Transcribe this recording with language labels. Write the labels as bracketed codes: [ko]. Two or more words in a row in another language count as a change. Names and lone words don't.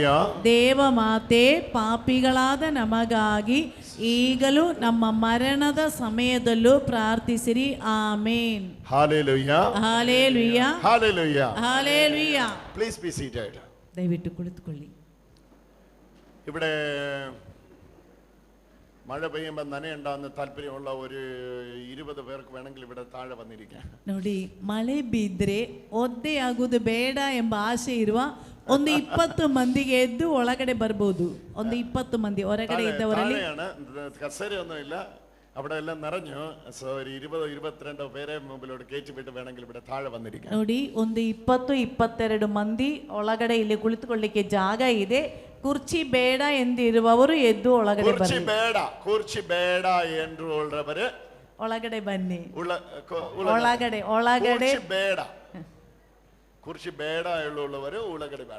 [kn] ದೇವಮಾತೆ, ಪಾಪಿಗಳಾದ ನಮಗಾಗಿ ಈಗಲೂ ನಮ್ಮ ಮರಣದ ಸಮಯದಲ್ಲೂ ಪ್ರಾರ್ಥಿಸಿರಿ. ಆಮೇನ್. [en] Hallelujah. [kn] ಹಾಲೆಲೂಯಾ, [en] Hallelujah. [kn] ಹಾಲೆಲೂಯಾ. [en] Please be seated. [kn] ದಯವಿಟ್ಟು ಕುಳಿತುಕೊಳ್ಳಿ. [ml] ഇവിടെ മഴ പെയ്യുമ്പോൾ നനയുണ്ടാകുന്ന താല്പര്യമുള്ള ഒരു 20 പേർക്ക് വേണമെങ്കിൽ ഇവിടെ താഴെ വന്നിരിക്കാം. [kn] ನೋಡಿ, ಮಳೆ ಬಿದ್ದರೆ ಒದ್ದೆ ಆಗುವುದು ಬೇಡ ಎಂಬ ಆಸೆ ಇರುವ ಒಂದು 20 ಮಂದಿಗೆ ಎದ್ದು ಒಳಗಡೆ ಬರ್ಬೋದು. ಒಂದು 20 ಮಂದಿ ಹೊರಗಡೆ ಇದ್ದವರಲ್ಲಿ [ml] കസേരയൊന്നും ഇല്ല, അവിടെ എല്ലാം നിറഞ്ഞു. സോ ഒരു 20-22 പേരെ മുമ്പിലോട്ട് കയറ്റി വിട്ട് വേണമെങ്കിൽ ഇവിടെ താഴെ വന്നിരിക്കാം. [kn] ನೋಡಿ, ಒಂದು 20-22 ಮಂದಿ ಒಳಗಡೆ ಇಲ್ಲಿ ಕುಳಿತುಕೊಳ್ಳಿಕ್ಕೆ ಜಾಗ ಇದೆ. ಕುರ್ಚಿ ಬೇಡ ಎಂದಿರುವವರು ಎದ್ದು ಒಳಗಡೆ ಬನ್ನಿ. ಕುರ್ಚಿ ಬೇಡ ಎಂದುಳ್ಳವರು ಒಳಗಡೆ ಬನ್ನಿ. ಒಳಗಡೆ ಒಳಗಡೆ ಬೇಡ, ಕುರ್ಚಿ ಬೇಡ ಹೇಳುವವರು ಒಳಗಡೆ ಬೇಡ.